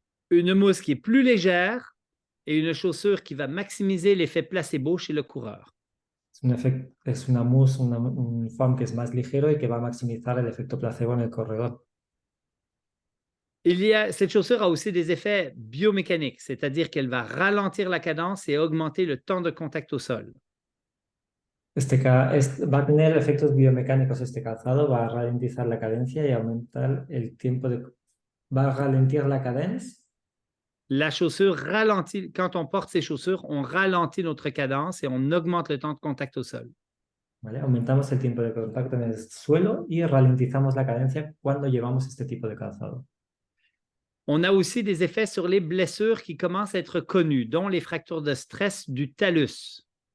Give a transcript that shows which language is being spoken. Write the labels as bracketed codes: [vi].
[fr] Une mousse qui est plus légère et une chaussure qui va maximiser l'effet placebo chez le coureur. [es] Es una mousse, un foam que es más ligero y que va a maximizar el efecto placebo en el corredor. [fr] Cette chaussure a aussi des effets biomécaniques, c'est-à-dire qu'elle va ralentir la cadence et augmenter le temps de contact au sol. [es] Va a tener efectos biomecánicos este calzado, va a ralentizar la cadencia y aumentar el tiempo va a ralentir la cadencia. [fr] La chaussure ralentit, quand on porte ces chaussures, on ralentit notre cadence et on augmente le temps de contact au sol. [es] ¿Vale? Aumentamos el tiempo de contacto en el suelo y ralentizamos la cadencia cuando llevamos este tipo de calzado. [fr] On a aussi des effets sur les blessures qui commencent à être connues, dont les fractures de stress du talus.